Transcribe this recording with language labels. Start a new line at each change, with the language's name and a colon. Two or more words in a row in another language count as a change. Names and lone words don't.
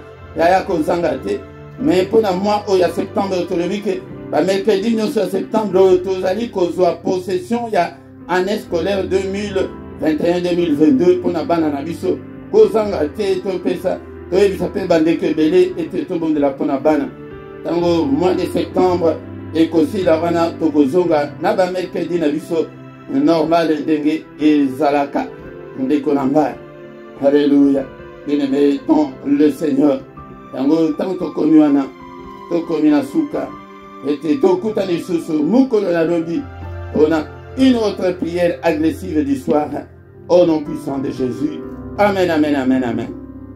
Lingala: yaya kozanga te mais mpona mois oyo ya septembre tolobi ke bamercredi nyonso ya septembre oyo tozali kozwa possession ya
French: année scolaire
Lingala: 2021-2022 mpona bana na biso kozanga te topesa toyebisa mpe bandeko ebele ete tobondela mpona bana ntango
French: mois de septembre
Lingala: ekosila wana tokozonga na bamercredi na biso normal ndenge ezalaka ndeko na ngai.
French: Alléluia. Bien-aimé dans le Seigneur.
Lingala: Yango tango tokomi wana tokomi na suka ete tokuta lisusu mukolo na lobi
French: on a une autre prière agressive du soir au nom puissant de Jésus.
Lingala: Amen, amen, amen, amen.